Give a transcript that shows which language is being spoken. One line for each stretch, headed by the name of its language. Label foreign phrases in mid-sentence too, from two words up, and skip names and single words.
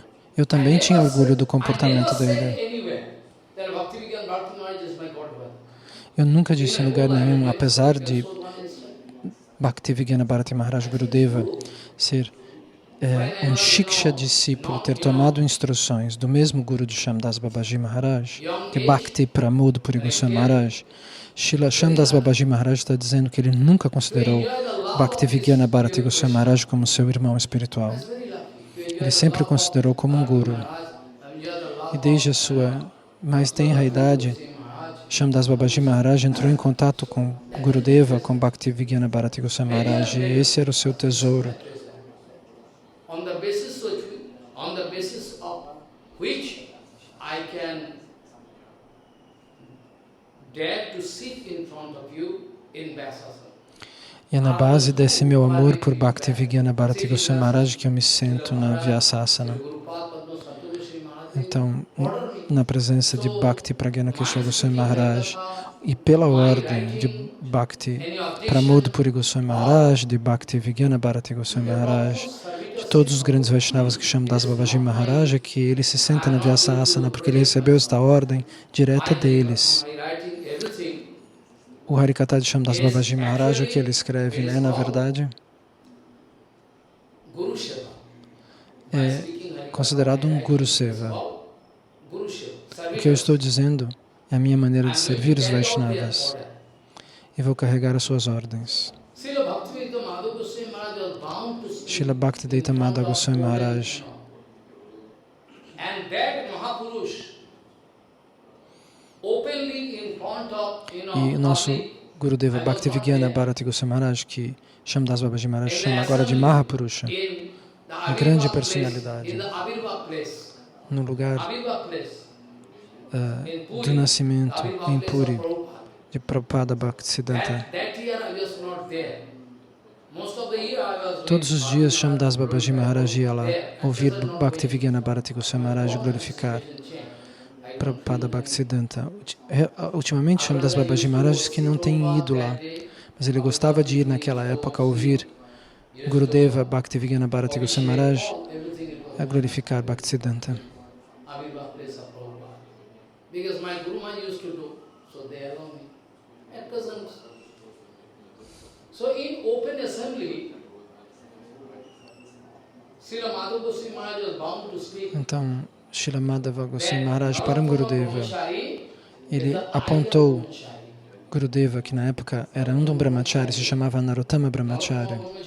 Portuguese: Eu também tinha orgulho do comportamento dele. Eu nunca disse em lugar nenhum, apesar de Bhaktivedanta Bharati Maharaj Gurudeva ser um Shiksha discípulo, ter tomado instruções do mesmo Guru de Shyamdas Babaji Maharaj, que Bhakti Pramod Puri Goswami Maharaj. Srila Shyamdas Babaji Maharaj está dizendo que ele nunca considerou Bhaktivedanta Bharati Goswami Maharaj como seu irmão espiritual. Ele sempre o considerou como um Guru. E desde a sua mais tenra idade, Shyamdas Babaji Maharaj entrou em contato com Gurudeva, com Bhaktivedanta Bharati Goswami Maharaj, e esse era o seu tesouro.
English: On the basis of which I can dare to sit in front of you in Vyasasana.
Portuguese: E é na base desse meu amor por Bhaktivedanta Bharati Goswami Maharaj que eu me sento na Vyasasana. Então, na presença de Bhakti Pragyana Keshava Goswami Maharaj e pela ordem de Bhakti Pramod Puri Goswami Maharaj, de Bhaktivedanta Bharati Goswami Maharaj, de todos os grandes Vaishnavas que chamam Das Babaji Maharaj, é que ele se senta na Vyasasana porque ele recebeu esta ordem direta deles. O Harikatha de Shyamdas Babaji Maharaj, o que ele escreve, na verdade, é considerado um
Sanskrit: Guru Seva.
Portuguese: O que eu estou dizendo é a minha maneira de servir os Vaishnavas e vou carregar as suas ordens. Srila Bhaktivedanta Madhava Goswami Maharaj e o nosso Gurudeva Bhaktivedanta Bharati Goswami Maharaj, que Shyamdas Babaji Maharaj chama agora de Mahapurusha, a grande personalidade, no lugar do nascimento em Puri de Prabhupada Bhaktisiddhanta. Todos os dias Shyamdas Babaji Maharaj ia lá ouvir Bhaktivedanta Bharati Goswami Maharaj glorificar Prabhupada Bhaktisiddhanta. Ultimamente Shyamdas Babaji Maharaj diz que não tem ido lá, mas ele gostava de ir naquela época ouvir Gurudeva Bhaktivedanta Bharati Goswami Maharaj a glorificar Bhaktisiddhanta. Então, Srila Madhava Goswami Maharaj Param Gurudeva, ele apontou Gurudeva, que na época era um brahmachari, se chamava Narottama Brahmachari.